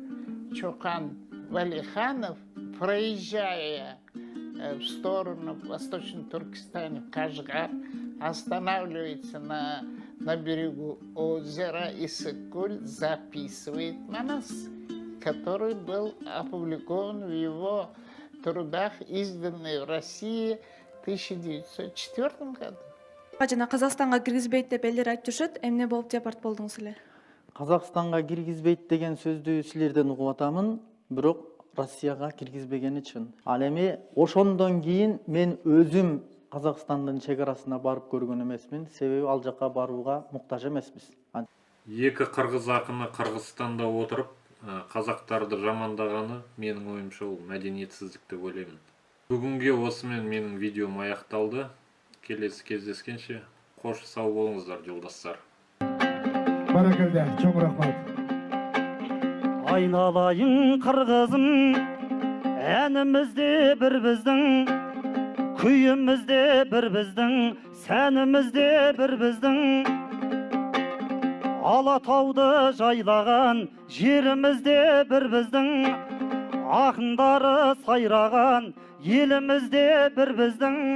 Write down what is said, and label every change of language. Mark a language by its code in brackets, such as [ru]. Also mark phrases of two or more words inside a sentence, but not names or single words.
[ru] Чокан Валиханов, проезжая в сторону Восточного Туркестана, в Кашгар, останавливается на берегу озера Иссык-Куль, записывает Манас, который был опубликован в его трудах, изданных в России в 1904 году. [ky] Жана Казакстанга киргизбейт деп элдер айтып жүрүшөт. Эмне болуп департ болдуңуз эле? Казакстанга киргизбейт деген сөздү силерден угуп атамын, бирок Россияга киргизбеген үчүн. Ал эми ошондон кийин мен өзүм Казакстандын чегарасына барып көргөн эмесмин, себеби ал жака барууга муктаж эмеспиз. [kk] Екі қырғыз ақыны Қырғызстанда отырып, қазақтарды жамандағаны менің ойымша ол мәдениетсіздік деп ойлаймын. Бүгінге осымен менің видеом аяқталды. Келесі кездескенше қош сау болыңыздар, жолдастар. [ky] Баракалда, чоң рахмат. [kk] Айналайын қырғызым, әнімізде бір біздің, күйімізде бір біздің, сәнімізде бір біздің. Алатауды жайлаған жерімізде бір біздің, ақындары сайраған елімізде бір біздің.